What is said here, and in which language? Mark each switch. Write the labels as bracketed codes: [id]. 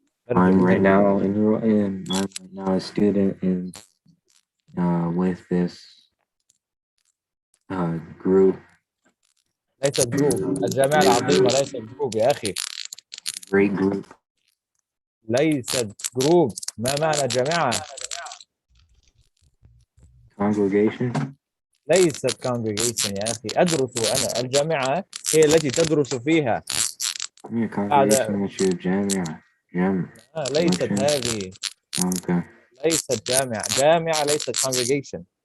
[en] I'm right now a student with this group. [ar] ليست جروب. الجامعة العظيمة ليست جروب يا أخي. [en] Great group. [ar] ليست جروب. ما معنى جماعة؟ [en] Congregation. [ar] ليست congregation يا أخي. أدرس أنا. الجامعة هي التي تدرس فيها. Congregation جامعة. ليست هذه. [en] Okay. [ar] ليست جامعة ليست congregation.